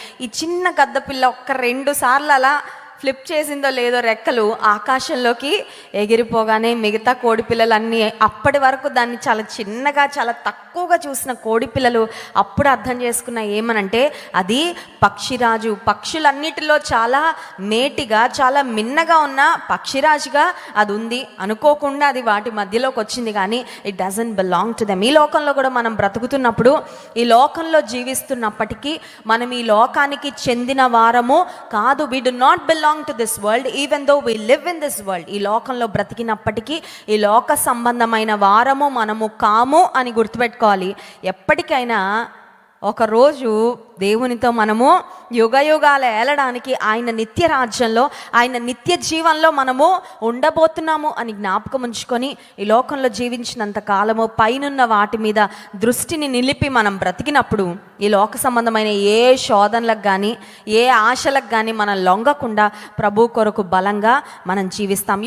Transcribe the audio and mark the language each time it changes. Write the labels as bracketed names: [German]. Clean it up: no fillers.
[Telugu] ఈ చిన్న గద్ద పిల్ల 2 సార్లు అలా ఫ్లిప్ చేసిందో లేదో రెక్కలు ఆకాశంలోకి ఎగిరిపోగానే మిగతా కోడి పిల్లలన్నీ, అప్పటి వరకు దాన్ని చాలా చిన్నగా చాలా తక్కువగా చూసిన కోడి పిల్లలు అప్పుడు అర్థం చేసుకున్న ఏమనంటే అది పక్షిరాజు, పక్షులన్నిటిలో చాలా మేటిగా చాలా మిన్నగా ఉన్న పక్షిరాజుగా అది ఉంది. అనుకోకుండా అది వాటి మధ్యలోకి వచ్చింది, కానీ [English] It doesn't belong to them. [Telugu] ఈ లోకంలో కూడా మనం బ్రతుకుతున్నప్పుడు, ఈ లోకంలో జీవిస్తున్నప్పటికీ మనం ఈ లోకానికి చెందిన వారము కాదు. [English] We do not belong to this world even though we live in this world. [Telugu] ఈ లోకంలో బ్రతికినప్పటికీ ఈ లోక సంబంధమైన వారము మనము కాము అని గుర్తుపెట్టుకోవాలి. ఎప్పటికైనా ఒకరోజు దేవునితో మనము యుగయుగాలు ఏలడానికి, ఆయన నిత్య రాజ్యంలో, ఆయన నిత్య జీవంలో మనము ఉండబోతున్నాము అని జ్ఞాపకం ఉంచుకొని ఈ లోకంలో జీవించినంత కాలము పైనున్న వాటి మీద దృష్టిని నిలిపి మనం బ్రతికినప్పుడు ఈ లోక సంబంధమైన ఏ శోధనలకు కానీ ఏ ఆశలకు కానీ మనం లొంగకుండా ప్రభు కొరకు బలంగా మనం జీవిస్తాం.